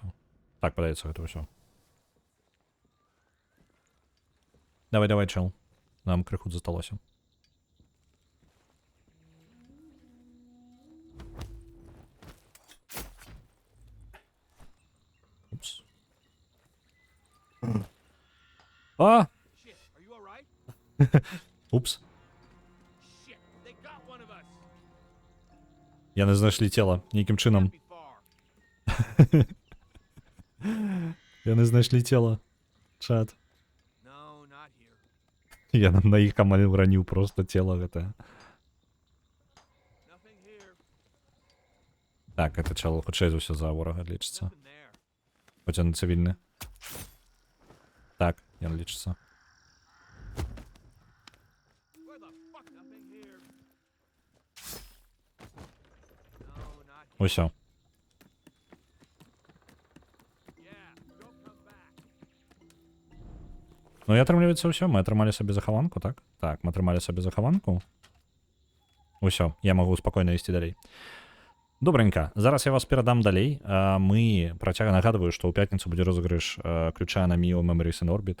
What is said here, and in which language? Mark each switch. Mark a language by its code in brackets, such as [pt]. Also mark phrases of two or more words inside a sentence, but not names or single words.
[be] Так, падаецца, гэта ўсё. Давай, чел. Нам крыху засталося. Упс. А! [en] Shit, are you alright? [be] Упс. [en] Shit, they got one of us. [be] Яны знайшлі цела нейкім чынам. [en] Be far. [be] Яны знайшлі цела. Чат. [en] No, not here. [be] Я на іх амаль ураніў просто цела гэтае. [en] Nothing here. [be] Так, это чало хутчэй за ўсё за ворага лічыцца. [en] Nothing there. [be] Хоць ён цывільны. Так, ён лічыцца. [en] Where the fuck? Nothing here. No, not here. [be] Усё. [en] Yeah, don't come back. [be] Ну і атрымліваецца ўсё, мы атрымалі сабе захаванку, так? Так, мы атрымалі сабе захаванку. Усё, я магу спакойна ісці далей. Добренька, зараз я вас перадам далей. Мы нагадваю, што ў пятніцу будзе розыгрыш ключа на Mio Memories in Orbit.